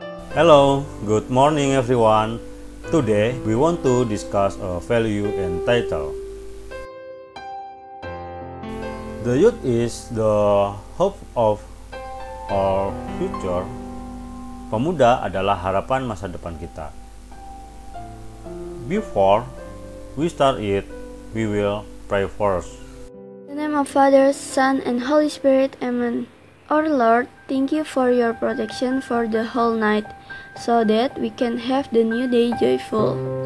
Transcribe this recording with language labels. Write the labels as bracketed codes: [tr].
[en] Hello, good morning everyone. Today we want to discuss a value and title. The youth is the hope of our future. [id] Pemuda adalah harapan masa depan kita. [en] Before we start it, we will pray first. In the name of Father, Son, and Holy Spirit, Amen. Our Lord, thank you for your protection for the whole night, so that we can have the new day joyful.